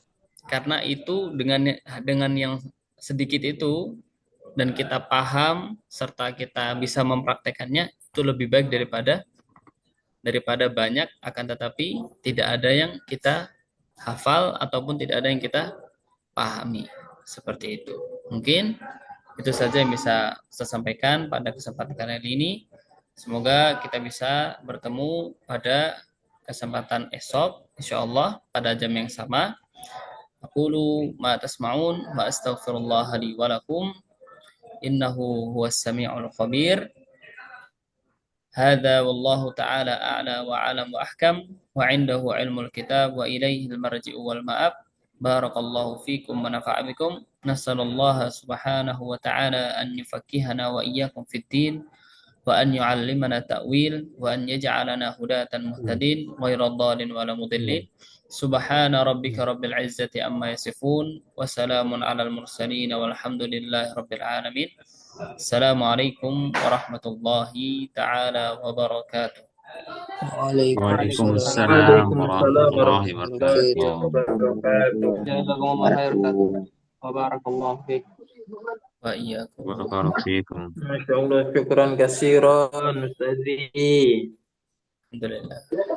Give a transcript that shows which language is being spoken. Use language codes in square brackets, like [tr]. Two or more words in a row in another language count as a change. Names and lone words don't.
[id] Karena itu dengan yang sedikit itu dan kita paham serta kita bisa mempraktekannya itu lebih baik daripada banyak akan tetapi tidak ada yang kita hafal ataupun tidak ada yang kita pahami. Seperti itu. Mungkin itu saja yang bisa saya sampaikan pada kesempatan kali ini. Semoga kita bisa bertemu pada kesempatan esok insyaallah pada jam yang sama. [ar] أقول ما تسمعون وأستغفر الله لي ولكم إنه هو السميع الخبير. هذا والله تعالى أعلى وأعلم وأحكم وعنده علم الكتاب وإليه المرجع والمآب. بارك الله فيكم ونفع بكم. نسأل الله سبحانه وتعالى أن يفقهنا وإياكم في الدين. وأن يعلمنا التأويل وأن يجعلنا هداة مهتدين غير ضال ولا مضلين سبحان ربك رب العزة عما يصفون وسلام على المرسلين والحمد لله رب العالمين السلام عليكم ورحمة الله تعالى وبركاته وعليكم السلام وعليكم السلام وعليكم السلام ورحمة الله ورحمة الله وبركاته. وبركاته. جزاكم الله خير أستاذ. وبارك الله فيك. وإياكم بارك الله فيكم. ما شاء الله، شكرا كثيرا أستاذي. الحمد لله